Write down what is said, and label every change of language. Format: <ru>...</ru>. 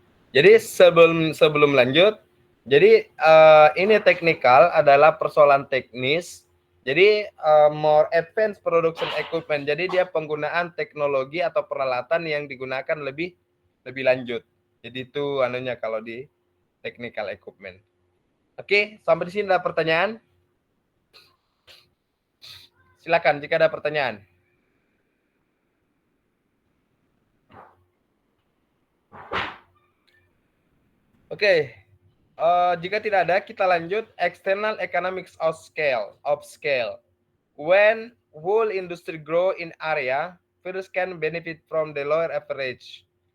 <id>Jadi sebelum lanjut, jadi ini teknikal adalah persoalan teknis.</id> <en>Jadi more advanced production equipment.</en> <id>Jadi dia penggunaan teknologi atau peralatan yang digunakan lebih lanjut. Jadi itu anunya kalau di technical equipment. Oke, sampai di sini ada pertanyaan? Silakan jika ada pertanyaan. Oke, jika tidak ada, kita lanjut.</id> <en>External economics of scale. When whole industry grow in area, first can benefit from the lower average.</en>